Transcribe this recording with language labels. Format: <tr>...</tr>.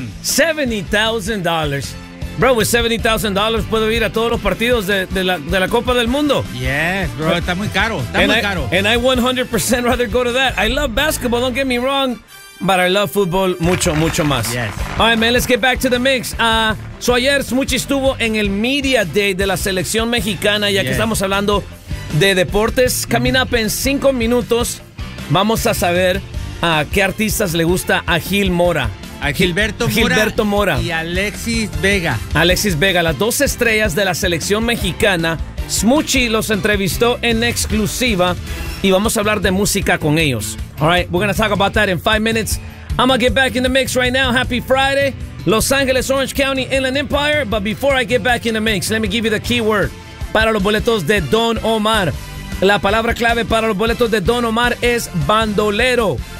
<es>$70,000.</es> <en>Bro, with</en> <es>$70,000 puedo ir a todos los partidos de la Copa del Mundo.</es> <en>Yes, bro,</en> <es>está muy caro. Está muy caro.</es> <en>And I 100% rather go to that. I love basketball, don't get me wrong, but I love football</en> <es>mucho, mucho más.</es> <en>Yes. All right, man, let's get back to the mix.</en> <es>So ayer Smuchy estuvo en el Media Day de la selección mexicana, que estamos hablando de deportes.</es> <en>Coming up</en> <es>en 5 minutos, vamos a saber a qué artistas le gusta a Gil Mora. A Gilberto Mora. Y Alexis Vega. Alexis Vega, las dos estrellas de la selección mexicana. Smuchy los entrevistó en exclusiva y vamos a hablar de música con ellos.</es> <en>All right, we're going to talk about that in 5 minutes. I'm going to get back in the mix right now. Happy Friday. Los Angeles, Orange County, Inland Empire. But before I get back in the mix, let me give you the keyword.</en> <es>Para los boletos de Don Omar. La palabra clave para los boletos de Don Omar es bandolero.</es>